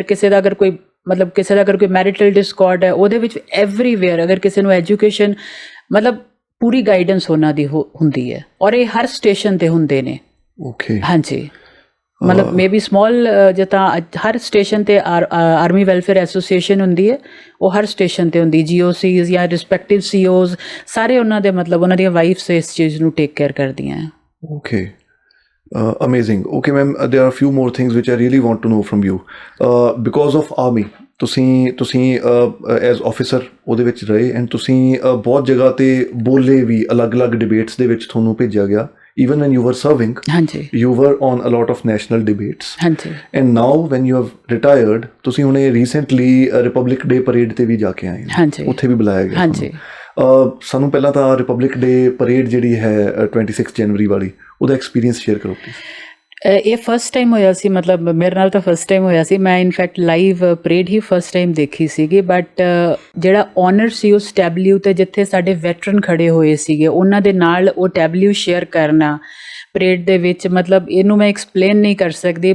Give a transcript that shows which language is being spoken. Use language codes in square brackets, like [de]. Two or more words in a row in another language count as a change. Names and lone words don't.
[pa] ਕਿਸੇ ਦਾ ਅਗਰ ਕੋਈ ਮਤਲਬ ਕਿਸੇ ਦਾ ਅਗਰ ਕੋਈ [en] marital discord [pa] ਹੈ, ਉਹਦੇ ਵਿੱਚ ਐਵਰੀਵੇਅਰ ਅਗਰ ਕਿਸੇ ਨੂੰ ਐਜੂਕੇਸ਼ਨ, ਮਤਲਬ ਪੂਰੀ ਗਾਈਡੈਂਸ ਉਹਨਾਂ ਦੀ ਹੁੰਦੀ ਹੈ, ਔਰ ਇਹ ਹਰ ਸਟੇਸ਼ਨ 'ਤੇ ਹੁੰਦੇ ਨੇ। ਓਕੇ, ਹਾਂਜੀ, ਮਤਲਬ [en] may be small [pa] ਜਿੱਦਾਂ ਹਰ ਸਟੇਸ਼ਨ 'ਤੇ ਆਰਮੀ ਵੈਲਫੇਅਰ ਐਸੋਸੀਏਸ਼ਨ ਹੁੰਦੀ ਹੈ, ਉਹ ਹਰ ਸਟੇਸ਼ਨ 'ਤੇ ਹੁੰਦੀ। GOCs ਜਾਂ ਰਿਸਪੈਕਟਿਵ COs ਸਾਰੇ ਉਹਨਾਂ ਦੇ ਮਤਲਬ ਉਹਨਾਂ ਦੀਆਂ ਵਾਈਫਸ ਇਸ ਚੀਜ਼ ਨੂੰ [en] take care [pa] ਕਰਦੀਆਂ। ਓਕੇ, [en] amazing. Okay ma'am, there are a few more things which I really want to know from you. Because of army, [pa] ਤੁਸੀਂ [en] as officer [pa] ਉਹਦੇ ਵਿੱਚ ਰਹੇ, ਐਂਡ ਤੁਸੀਂ ਬਹੁਤ ਜਗ੍ਹਾ 'ਤੇ ਬੋਲੇ ਵੀ, ਅਲੱਗ-ਅਲੱਗ ਡਿਬੇਟਸ ਦੇ ਵਿੱਚ ਤੁਹਾਨੂੰ ਭੇਜਿਆ ਗਿਆ। [en] Even when you were serving, [pa] ਹਾਂਜੀ, [en] you were on a lot of national debates. [pa] ਹਾਂਜੀ, [en] And now when you have retired, [pa] ਤੁਸੀਂ ਹੁਣੇ ਰੀਸੈਂਟਲੀ ਰਿਪਬਲਿਕ ਡੇ ਪਰੇਡ ਤੇ ਵੀ ਜਾ ਕੇ ਆਏ ਹੋ, ਹਾਂਜੀ, ਉੱਥੇ ਵੀ ਬੁਲਾਇਆ ਗਿਆ ਹਾਂਜੀ। ਸਾਨੂੰ ਪਹਿਲਾਂ ਤਾਂ ਰਿਪਬਲਿਕ ਡੇ ਪਰੇਡ ਜਿਹੜੀ ਹੈ 26 ਜਨਵਰੀ ਵਾਲੀ, ਉਹਦਾ [en] experience share [pa] ਕਰੋ ਪਲੀਜ਼। ਇਹ [en] first time [pa] ਹੋਇਆ ਸੀ, ਮਤਲਬ ਮੇਰੇ ਨਾਲ ਤਾਂ [en] first time [pa] ਹੋਇਆ ਸੀ। ਮੈਂ [en] in fact live parade [pa] ਹੀ [en] first time [pa] ਦੇਖੀ ਸੀਗੀ, ਬਟ ਜਿਹੜਾ ਔਨਰ ਸੀ ਉਸ ਟੈਬਲਿਊ 'ਤੇ ਜਿੱਥੇ ਸਾਡੇ ਵੈਟਰਨ ਖੜੇ ਹੋਏ ਸੀਗੇ, ਉਹਨਾਂ ਦੇ ਨਾਲ ਉਹ [en] tableau share [pa] ਕਰਨਾ ਪਰੇਡ ਦੇ ਵਿੱਚ, ਮਤਲਬ ਇਹਨੂੰ ਮੈਂ ਐਕਸਪਲੇਨ ਨਹੀਂ ਕਰ ਸਕਦੀ।